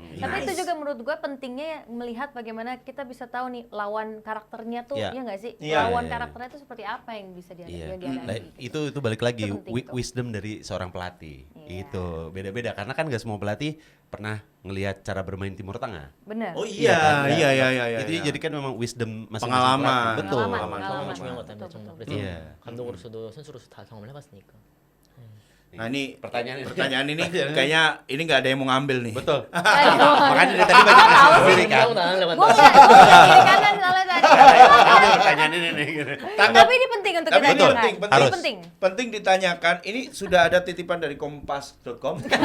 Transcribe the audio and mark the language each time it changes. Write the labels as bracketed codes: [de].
[id] Tapi itu juga menurut gue pentingnya melihat bagaimana kita bisa tahu nih lawan karakternya tuh, Iya. ya nggak sih? Iya. Lawan Iya. karakternya itu seperti apa yang bisa dihadapi. Iya. Yang dihadapi. Nah, itu balik lagi Itu penting tuh. wisdom dari seorang pelatih. Iya. Itu beda-beda karena kan gak semua pelatih pernah ngelihat cara bermain Timur Tengah. Benar. Oh kan? iya, iya. Itu jadi kan memang wisdom masing-masing Pengalaman. pelatih. Betul. Pengalaman. [ko] 경험이 중요한 것 같아요. [id] betul, [ko] 정말. [id] betul. Iya. [ko] 감독으로서도 선수로서 다 경험을 해봤으니까. [id] Nah ini Pertanyaan ini kayaknya ini nggak ada yang mau ngambil nih. Betul. Aduh. Makanya dari tadi banyak ngasih sendiri kan. Gue kiri kanan soalnya tadi. Ada pertanyaan ini nih. Tapi ini penting untuk Tapi kita ini dengar. penting, Ini Harus. penting. Penting ditanyakan. Ini sudah ada titipan dari kompas.com.